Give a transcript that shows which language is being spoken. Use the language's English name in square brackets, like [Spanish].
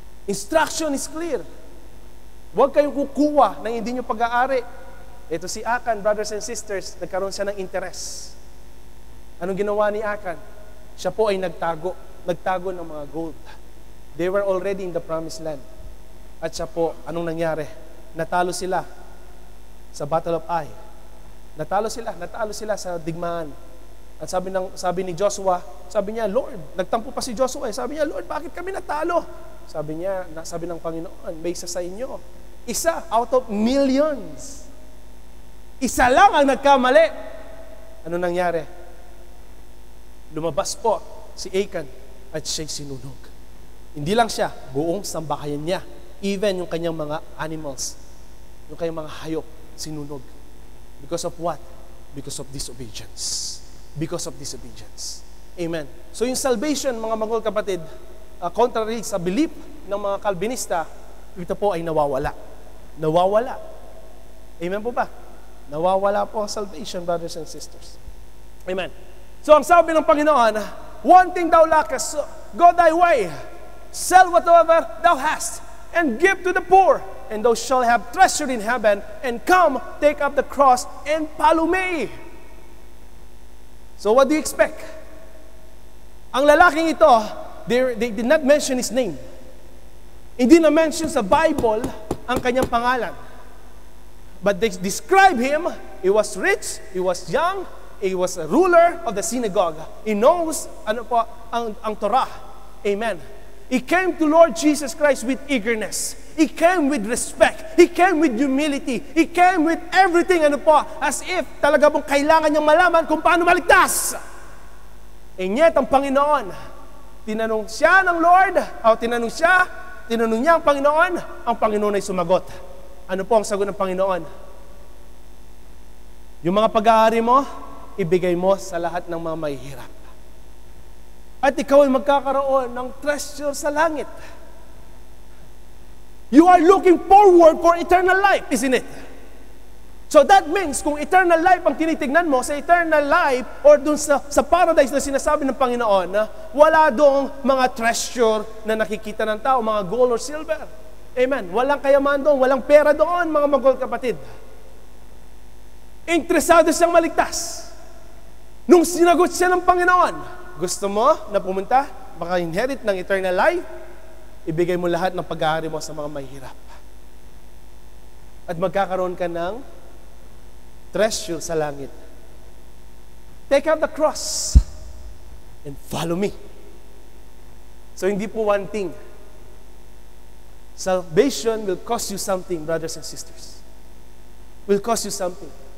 [English] Instruction is clear. [Filipino] Huwag kayong kukuha ng hindi nyo pag-aari. Ito si Achan, brothers and sisters, nagkaroon siya ng interest. Anong ginawa ni Achan? Siya po ay nagtago ng mga gold. [English] They were already in the promised land. [Filipino] At siya po, anong nangyari? Natalo sila sa Battle of Ai. Natalo sila sa digmaan. At sabi ni Joshua, sabi niya, Lord, nagtampo pa si Joshua. Sabi niya, Lord, bakit kami natalo? Sabi ng Panginoon, may isa sa inyo Isa out of millions. Isa lang ang nagkamali. Ano nangyari? Lumabas po si Achan at siya'y sinunog. Hindi lang siya, buong sambahayan niya. Even yung kanyang mga animals, yung kanyang mga hayop, sinunog. [English] Because of what? Because of disobedience. Because of disobedience. Amen. [Filipino] So yung salvation, mga mga kapatid, contrary sa belief ng mga Calvinista, ito po ay nawawala. Nawawala. Amen po ba? Nawawala po ang salvation, brothers and sisters. Amen. So ang sabi ng Panginoon, [English] one thing thou lackest, go thy way, sell whatsoever thou hast, and give to the poor, and thou shalt have treasure in heaven, and come, take up the cross, and follow me. So what do you expect? [Filipino] Ang lalaking ito, [English] they did not mention his name. [Filipino] Hindi na mention sa Bible ang kanyang pangalan. [English] But they describe him, he was rich, he was young, he was a ruler of the synagogue. He knows ang Torah. Amen. He came to Lord Jesus Christ with eagerness. He came with respect. He came with humility. He came with everything as if [Filipino] talaga pong kailangan niyang malaman kung paano maligtas. And yet, ang Panginoon, tinanong siya ng Lord, tinanong niya ang Panginoon ay sumagot. Ano po ang sagot ng Panginoon? Yung mga pag-aari mo, ibigay mo sa lahat ng mga mahihirap. At ikaw ay magkakaroon ng treasure sa langit. [English] You are looking forward for eternal life, isn't it? So that means, [Filipino] kung eternal life ang tinitignan mo, sa eternal life, or dun sa paradise na sinasabi ng Panginoon, wala dong mga treasure na nakikita ng tao, mga gold or silver. Amen. Walang kayaman doon, walang pera doon, mga magol kapatid. Interesado siyang maligtas. Nung sinagot siya ng Panginoon, gusto mo na pumunta, maka-inherit ng eternal life, ibigay mo lahat ng pag-aari mo sa mga mahirap. At magkakaroon ka ng treasure sa langit. [English] Take up the cross and follow me. [Filipino] So hindi po [English] one thing. Salvation will cost you something, brothers and sisters. Will cost you something.